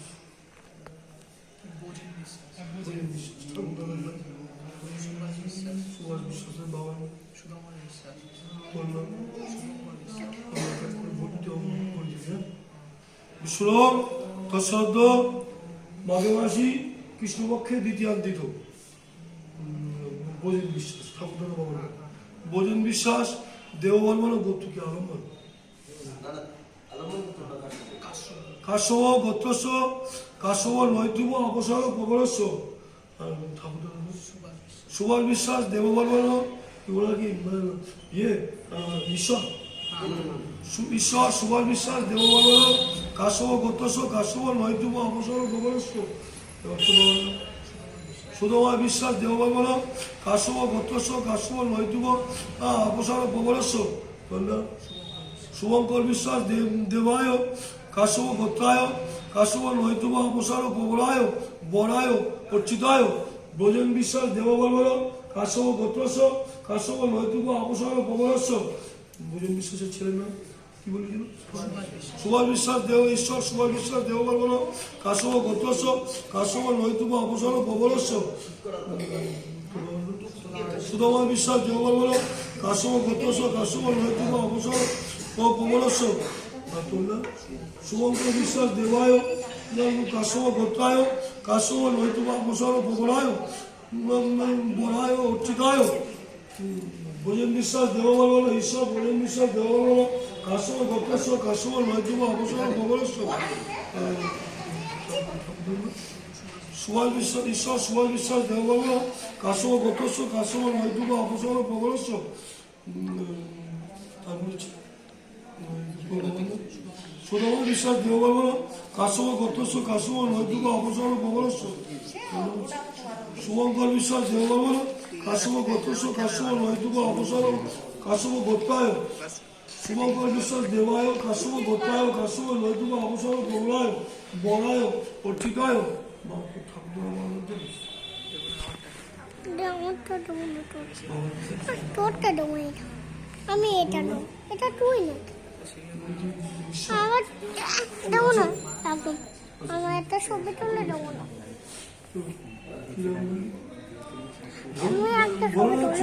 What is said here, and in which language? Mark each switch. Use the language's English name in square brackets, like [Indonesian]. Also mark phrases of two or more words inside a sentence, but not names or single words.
[Bangla] ঠাকুর দাদার নাম সুভাষ বিশ্বাসের বাবার নাম বিশ্বরম [Sanskrit] তৎসদ্য মাঘে মাসি কৃষ্ণপক্ষে দ্বিতীয়ান্তিত বোজেন বিশ্বাস [Bangla] ঠাকুর দাদা বাবার নাম [Sanskrit] বোজেন বিশ্বাস দেববর্মন গোত্রকে আলম্বন কাশ্যপ গোত্রস্য কাশ্যপ নৈতুব অপসর প্রবরস্য ঠাকুর দাদা সুভাষ বিশ্বাস দেববর্মন [Bangla] এগুলো কি ইয়ে [Sanskrit] ঈশ্বর ঈশ্বর সুভাষ বিশ্বাস দেববর্মন কাশ্যপ গোত্রস্য কাশ্যপ নৈতুব অপসর প্রবরস্য সুধমা বিশ্বাস দেববর্মন কাশ্যপ গোত্রস্য কাশ্যপ নৈতুব অপসর প্রবরস্য শুভঙ্কর বিশ্বাস দেবায় কাশ্যপ গোত্রায় কাশ্যপ নৈতুব অপসর প্রবরায় বরায় অর্চিতায় ব্রজেন বিশ্বাস দেববর্মন কাশ্যপ গোত্রস্য কাশ্যপ নৈতুব অপসর প্রবরস্য [Bangla] ব্রজেন বিশ্বাসের ছেলের নাম কি বলেছিল [Sanskrit] সুভাষ বিশ্বাস দেব ঈশ্বর সুভাষ বিশ্বাস দেববর্মন কাশ্যপ গোত্রস্য কাশ্যপ নৈতুব অপসর প্রবরস্য সুধমা বিশ্বাস দেববর্মন কাশ্যপ গোত্রস্য কাশ্যপ নৈতুব অপসর প্রবরস্য শুভঙ্কর বিশ্বাস দেবায় কাশ্যপ গোত্রায় কাশ্যপ নৈতুব অপসর প্রবরায় বরায় অর্চিতায় ব্রজেন বিশ্বাস দেববর্মন ঈশ্বর ব্রজেন বিশ্বাস দেববর্মন কাশ্যপ গোত্রস্য কাশ্যপ নৈতুব অপসর প্রবরস্য সুভাষ বিশ্বাস ঈশ্বর সুভাষ বিশ্বাস দেববর্মন কাশ্যপ গোত্রস্য কাশ্যপ নৈতুক অপসর প্রবলস্য তারপরে সুধর্ম বিশ্বাস দেববর্মন কাশ্যপ গোত্রস্য কাশ্যপ নৈতুক অপসর প্রবলস্য শুভঙ্কর বিশ্বাস দেববর্মন কাশ্যপ গোত্রস্য কাশ্যপ নৈতুক অপসর কাশ্যপ গোত্রায় শুভঙ্কর বিশ্বাস দেবায় কাশ্যপ গোত্রায় কাশ্যপ নৈতুক অপসর প্রবলায় বরায় অর্চিতায় [Bangla] আমারটা দেবো না তোরটা দেবো এটা আমি এটা নেবো এটা তুই না আমার দেবো না একদম আমার একটা ছবি তুলে দেবো না আমি একটা ছবি তুলে